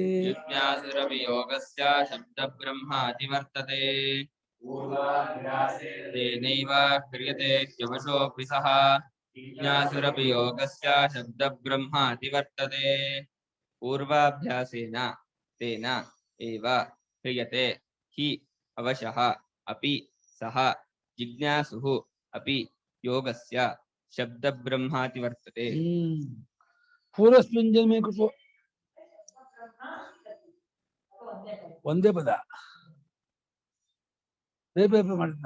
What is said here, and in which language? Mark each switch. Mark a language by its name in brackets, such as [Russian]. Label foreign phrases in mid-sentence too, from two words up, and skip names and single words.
[Sanskrit] ತೇನೈವ ಕ್ರಿಯತೆ ಕ್ಷಮಶೋಪಿ ಸಹ. ಜಿಜ್ಞಾಸುರಪಿ ಯೋಗಸ್ಯ ಶಬ್ದ ಬ್ರಹ್ಮ ಅತಿವರ್ತತೆ. ಪೂರ್ವಾಭ್ಯಾಸೇನ ತೇನ ಏವ ಕ್ರಿಯತೆ ಹಿ ಅವಶಃ ಅಪಿ ಸಹ ಜಿಜ್ಞಾಸುಃ ಅಪಿ ಯೋಗಸ್ಯ ಶಬ್ದ ಬ್ರಹ್ಮಾತಿ ವರ್ತತೆ. ಪೂರ್ವಸ್ಮಿನ್ ಜನ್ಮೇ ಕೃತೋ [Kannada] ಒಂದೇ ಪದ ಬೇರೆ ಮಾಡಿದ್ನ